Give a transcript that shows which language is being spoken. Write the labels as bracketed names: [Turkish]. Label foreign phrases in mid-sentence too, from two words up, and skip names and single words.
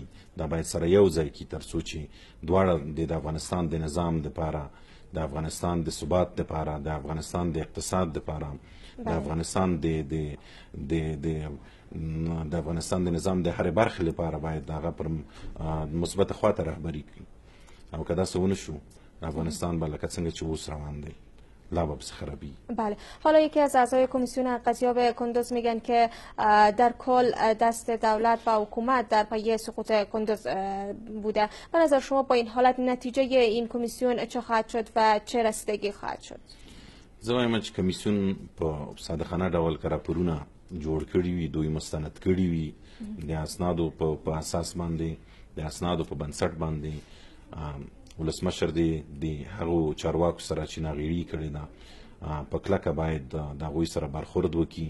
[Pashto] دا باید سره یو ځای کړي تر څو چې دواړه د افغانستان د نظام دپاره، د افغانستان د ثبات دپاره، د افغانستان د اقتصاد دپاره، د افغانستان د افغانستان د نظام د هرې برخې لپاره باید هغه پر مثبت خواته رهبری کړي. او که داسې ونه شو افغانستان به لکه څنګه چې اوس روان دی لا به خرابی. [Persian] بله، حالا یکی از اعضای کمیسیون ارقصیاب کندوز میگن که در کل دست دولت و حکومت در پی سقوط کندوز بوده. به نظر شما با این حالت نتیجه این کمیسیون چه خواهد شد و چه رسیدگی خواهد شد؟ [Pashto] زه وایم چې کمیسیون په صادقانه ډول که راپورونه جوړ کړي وي، دوی مستند کړي وي، د اسنادو په اساس باندې، د اسنادو په بنسټ باندې ولسمشر د هغو چارواکو سره چې ناغېړي کړې ده په کلکه باید د هغوی سره برخورد وکړي.